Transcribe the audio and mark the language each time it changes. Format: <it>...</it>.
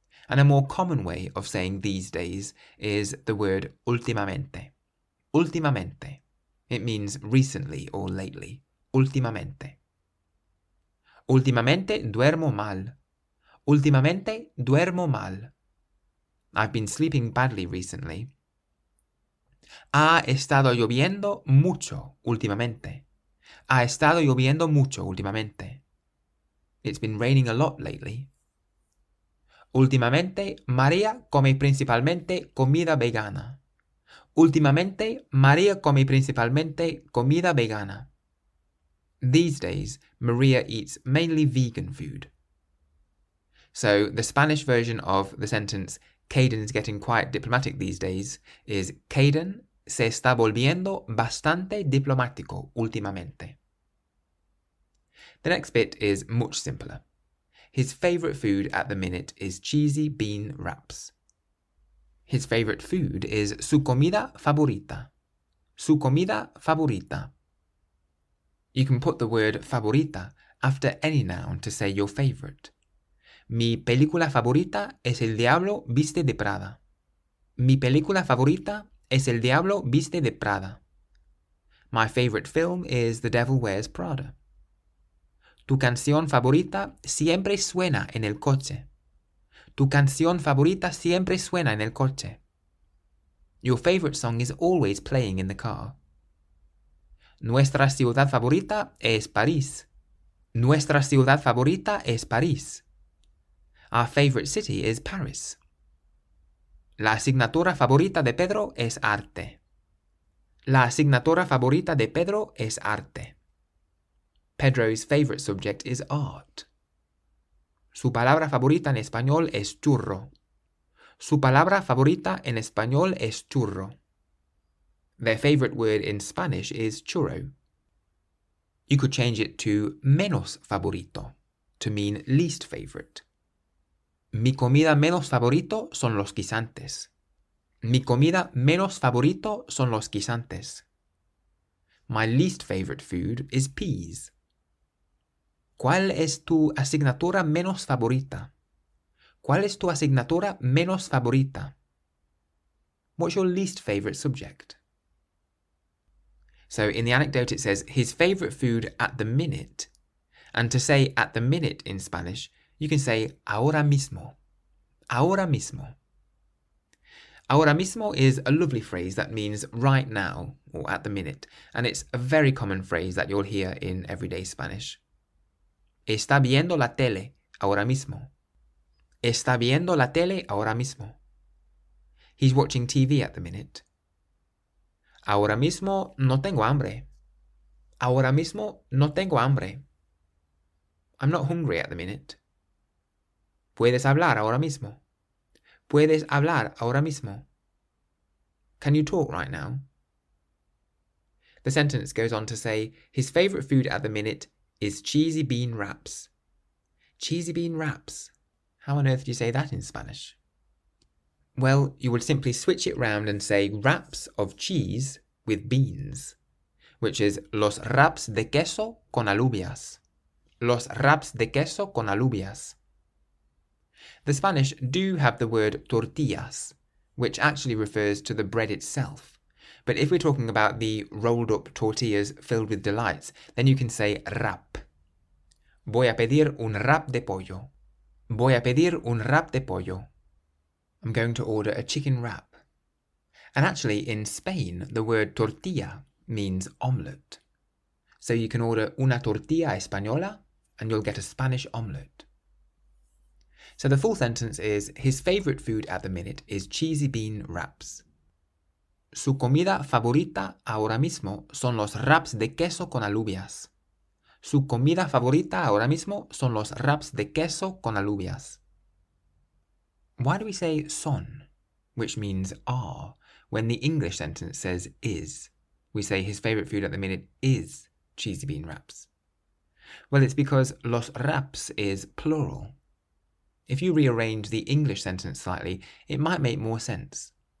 <en>And a more common way of saying these days is the word últimamente. Últimamente. It means recently or lately. Últimamente.</en> <es>Últimamente duermo mal. Últimamente duermo mal.</es> <en>I've been sleeping badly recently.</en> <es>Ha estado lloviendo mucho últimamente. Ha estado lloviendo mucho últimamente.</es> <en>It's been raining a lot lately.</en> <es>Últimamente, María come principalmente comida vegana. Últimamente, María come principalmente comida vegana.</es> <en>These days, Maria eats mainly vegan food. So the Spanish version of the sentence, Kayden's getting quite diplomatic these days, is</en> <es>Kayden se está volviendo bastante diplomático últimamente.</es> <en>The next bit is much simpler. His favourite food at the minute is cheesy bean wraps. His favourite food is</en> <es>su comida favorita. Su comida favorita.</es> <en>You can put the word favorita after any noun to say your favourite.</en> <es>Mi película favorita es El Diablo Viste de Prada. Mi película favorita es El Diablo Viste de Prada.</es> <en>My favourite film is The Devil Wears Prada.</en> <es>Tu canción favorita siempre suena en el coche. Tu canción favorita siempre suena en el coche.</es> <en>Your favorite song is always playing in the car.</en> <es>Nuestra ciudad favorita es París. Nuestra ciudad favorita es París.</es> <en>Our favorite city is Paris.</en> <es>La asignatura favorita de Pedro es arte. La asignatura favorita de Pedro es arte.</es> <en>Pedro's favorite subject is art.</en> <es>Su palabra favorita en español es churro. Su palabra favorita en español es churro.</es> <en>Their favorite word in Spanish is churro. You could change it to menos favorito to mean least favorite.</en> <es>Mi comida menos favorito son los guisantes. Mi comida menos favorito son los guisantes.</es> <en>My least favorite food is peas.</en> <es>¿Cuál es tu asignatura menos favorita? ¿Cuál es tu asignatura menos favorita?</es> <en>What's your least favorite subject? So in the anecdote it says his favorite food at the minute. And to say at the minute in Spanish, you can say</en> <es>ahora mismo. Ahora mismo.</es> <en>Ahora mismo is a lovely phrase that means right now or at the minute. And it's a very common phrase that you'll hear in everyday Spanish.</en> <es>Está viendo la tele ahora mismo. Está viendo la tele ahora mismo.</es> <en>He's watching TV at the minute.</en> <es>Ahora mismo no tengo hambre. Ahora mismo no tengo hambre.</es> <en>I'm not hungry at the minute.</en> <es>Puedes hablar ahora mismo. Puedes hablar ahora mismo.</es> <en>Can you talk right now? The sentence goes on to say his favourite food at the minute is cheesy bean wraps. Cheesy bean wraps. How on earth do you say that in Spanish? Well, you would simply switch it round and say wraps of cheese with beans, which is</en> <es>los wraps de queso con alubias. Los wraps de queso con alubias.</es> <en>The Spanish do have the word tortillas, which actually refers to the bread itself. But if we're talking about the rolled up tortillas filled with delights, then you can say wrap.</en> <es>Voy a pedir un wrap de pollo. Voy a pedir un wrap de pollo.</es> <en>I'm going to order a chicken wrap. And actually, in Spain, the word tortilla means omelette. So you can order</en> <es>una tortilla española</es> <en>and you'll get a Spanish omelette. So the full sentence is, his favourite food at the minute is cheesy bean wraps.</en> <es>Su comida favorita ahora mismo son los wraps de queso con alubias. Su comida favorita ahora mismo son los wraps de queso con alubias.</es> <en>Why do we say son, which means are, when the English sentence says is? We say his favourite food at the minute is cheesy bean wraps. Well, it's because los wraps is plural. If you rearrange the English sentence slightly, it might make more sense.</en>